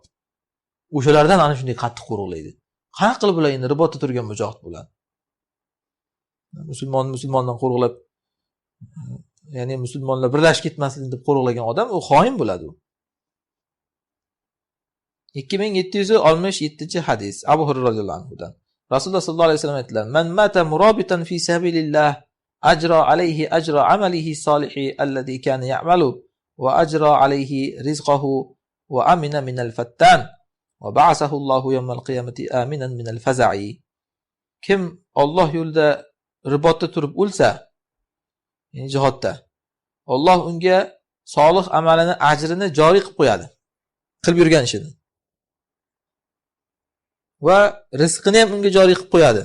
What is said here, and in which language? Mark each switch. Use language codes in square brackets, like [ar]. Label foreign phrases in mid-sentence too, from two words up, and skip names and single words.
[uz] O'shalardan ana shunday qattiq qo'rg'laydi. Qanaqa qilib ular endi ribotda turgan mujohid bo'ladi? Musulmondan qo'rg'lab, ya'ni musulmonlar birlashib ketmasin deb qo'rg'lagan odam u xoin bo'ladi u. 2767-hadis Abu Hurayra [ar] رضي الله عنه. [uz] Rasululloh [ar] صلى الله عليه وسلم [uz] aytdilar: [ar] "من مات مرابطا في سبيل الله أجرى عليه أجر عمله الصالح الذي كان يعمل وأجرى عليه رزقه وأمن من الفتان وبعثه الله يوم القيامة آمنا من الفزع." [uz] Kim Alloh yo'lida ribotda turib o'lsa, ya'ni jihodda, Alloh unga solih amalini ajrini joriy qilib qo'yadi. Qilib yurgan ishini. Va rizqini ham unga joriy qilib qo'yadi.